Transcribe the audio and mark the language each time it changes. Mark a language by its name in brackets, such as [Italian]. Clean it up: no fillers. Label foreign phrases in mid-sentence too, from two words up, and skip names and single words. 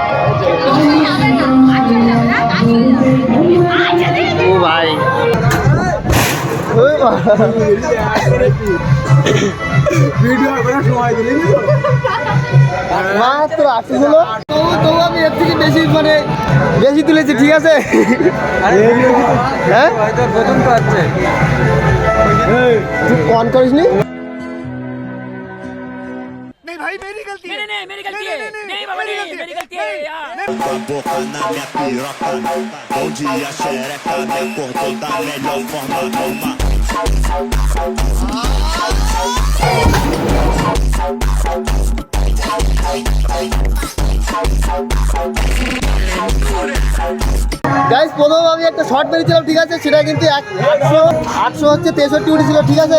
[Bangla] ও ভাই, মাত্র 80 হলো। তবু আমি এর থেকে বেশি মানে বেশি তুলেছি, ঠিক আছে। হ্যাঁ প্রথম পাচ্ছে তুই কন করিস নি? [Portuguese] Com a boca na minha piroca. Bom dia, xereca, me acordou da melhor forma. Toma. [Bangla] গাইস প্রথম আমি একটা শর্ট মেরেছিলাম, ঠিক আছে। সেটা কিন্তু 800 হচ্ছে 63 উঠেছিল, ঠিক আছে।